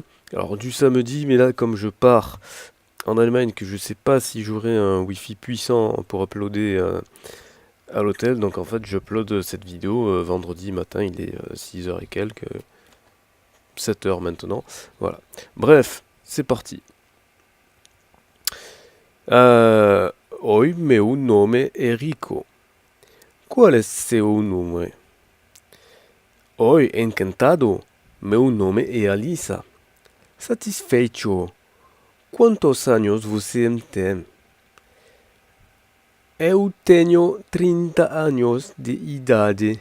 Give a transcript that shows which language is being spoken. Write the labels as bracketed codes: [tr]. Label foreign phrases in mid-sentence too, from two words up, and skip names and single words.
[fr] Alors du samedi, mais là comme je pars en Allemagne que je sais pas si j'aurai un Wi-Fi puissant pour uploader à l'hôtel. Donc en fait, j'upload cette vidéo vendredi matin, il est 6 heures et quelques, 7 heures maintenant. Voilà. Bref, c'est parti. [pt] Oi, meu nome é Rico. Qual é seu nome? Oi, encantado. Meu nome é Alissa. Satisfeito. Quantos anos você tem? Eu tenho 30 anos de idade.